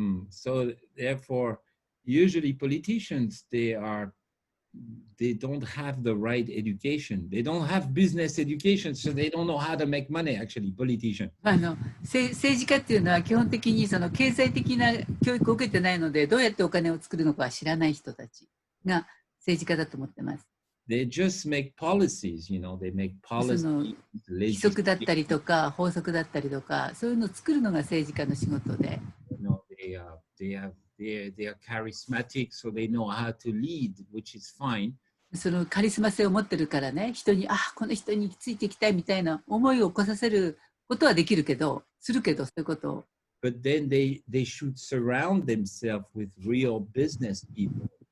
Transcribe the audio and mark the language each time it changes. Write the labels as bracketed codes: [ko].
[en] So therefore, usually politicians, they don't have the right education. They don't have business education, so they don't know how to make money, actually, politicians. [ja] 政治家っていうのは基本的にその経済的な教育を受けてないのでどうやってお金を作るのかは知らない人たちが政治家だと思ってます。 [en] They just make policies, you know, they make [ja] その [en] policies, [ja] 規則だったりとか法則だったりとかそういうのを作るのが政治家の仕事で。 [en] you know, they are charismatic, so they know how to lead, which is fine. [ja] そのカリスマ性を持ってるからね、人にこの人についていきたいみたいな思いを起こさせることはできるけど、そういうことを。 [en] But then they should surround themselves with real business people.